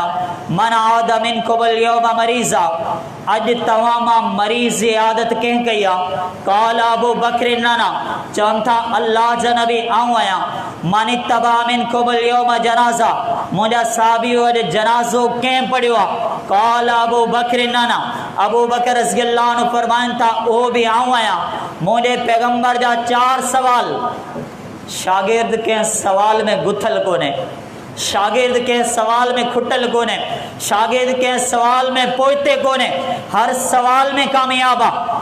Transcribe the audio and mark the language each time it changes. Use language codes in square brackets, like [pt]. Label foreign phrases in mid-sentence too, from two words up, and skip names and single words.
[ar] من عاد منكم اليوم مريضا, [sd] अॼु तव्हां मां मरीज़ जी आदत कंहिं कई आहे? [ar] قال أبو بكر أنا, [sd] चवनि था अल्लाह जा नबी आऊं आहियां। [ar] من اتبع منكم اليوم جنازة, [sd] मुंहिंजा साहबी अॼु जनाज़ो कंहिं पढ़ियो आहे? [ar] قال أبو بكر أنا, [sd] अबू बकर [ar] رضي الله عنه [sd] फरमाइनि था उहो बि आऊं आहियां। मुंहिंजे पैगंबर जा 4 सवाल। शागिर्द कंहिं सवाल में गुथल कोन्हे, शागिर्द कंहिं सवाल में खुटल कोन्हे, शागिर्द कंहिं सवाल में पोइते कोन्हे, हर सवाल में कामयाब आहे।